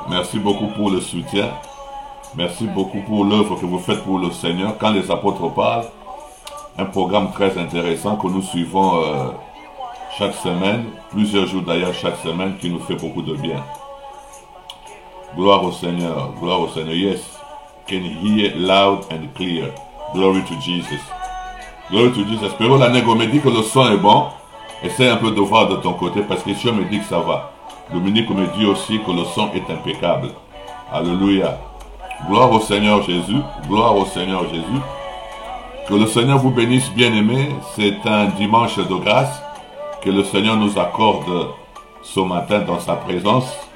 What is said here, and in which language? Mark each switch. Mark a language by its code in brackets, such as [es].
[fr] Merci beaucoup pour le soutien. Merci beaucoup pour l'œuvre que vous faites pour le Seigneur. Quand les apôtres parlent, un programme très intéressant que nous suivons chaque semaine, plusieurs jours d'ailleurs chaque semaine, qui nous fait beaucoup de bien. Gloire au Seigneur, gloire au Seigneur. [en] Yes, can hear loud and clear. Glory to Jesus. Glory to Jesus. [fr] Pero la Nègre me dit que le son est bon. Essaie un peu de voir de ton côté parce que Dieu me dit que ça va. Dominique me dit aussi que le son est impeccable. Alléluia. Gloire au Seigneur Jésus. Gloire au Seigneur Jésus. Que le Seigneur vous bénisse, bien-aimés. C'est un dimanche de grâce que le Seigneur nous accorde ce matin dans sa présence.